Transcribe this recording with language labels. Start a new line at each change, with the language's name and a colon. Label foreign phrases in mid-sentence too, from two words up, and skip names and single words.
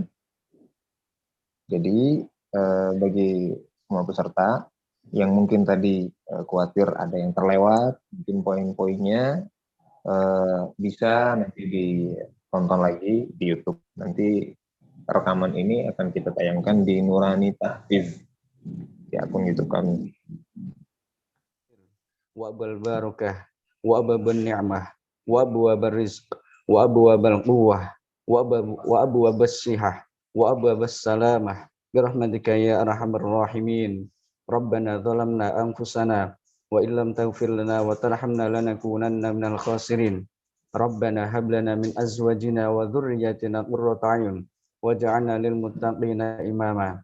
Indonesian: Jadi, bagi semua peserta yang mungkin tadi khawatir ada yang terlewat, mungkin poin-poinnya bisa nanti ditonton lagi di YouTube. Nanti rekaman ini akan kita tayangkan di Nurani Tahfiz di akun YouTube kami.
Arabic: وباب البركة وباب النعمة وأبواب الرزق وأبواب القوة وأبواب الصحة وأبواب السلامة برحمتك يا أرحم الراحمين. ربنا ظلمنا أنفسنا وإن لم تغفر لنا وترحمنا لنكونن من الخاسرين. ربنا هب لنا من أزواجنا وذرياتنا قرة أعين واجعلنا للمتقين إماما.